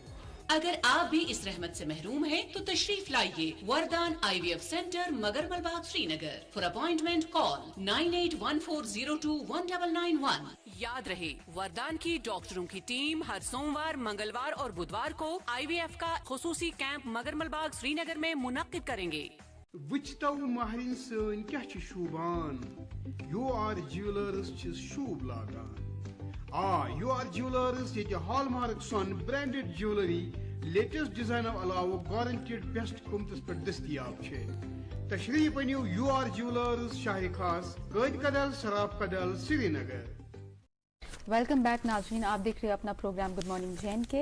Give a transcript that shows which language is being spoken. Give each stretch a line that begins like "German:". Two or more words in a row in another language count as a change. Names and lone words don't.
Urdu: اگر آپ بھی اس رحمت سے محروم ہیں تو تشریف لائیے وردان IVF سینٹر مگرمل باغ سرینگر.
English: For appointment call 9814021991.
Urdu: یاد رہے، وردان کی ڈاکٹروں کی ٹیم ہر سوموار، منگلوار اور بدھوار کو IVF کا خصوصی کیمپ مگرمل باغ سرینگر میں منعقد کریں گے.
Kashmiri: वुचतो महरिन सन क्या छ शूबान, UR ज्वेलर्स छ शूब लागान। UR ज्वेलर्स ये हॉलमार्क सन
English: branded jewellery latest design
Kashmiri: अलावा
English: guaranteed best
Kashmiri: कीमतस पर दस्तयाब छे। तशरीफ अनियो UR ज्वेलर्स शाह खास गद कदल शराब कदल श्रीनगर।
English: welcome back
Urdu: ناظرین، آپ دیکھ رہے ہیں اپنا پروگرام گڈ مارننگ جین کے.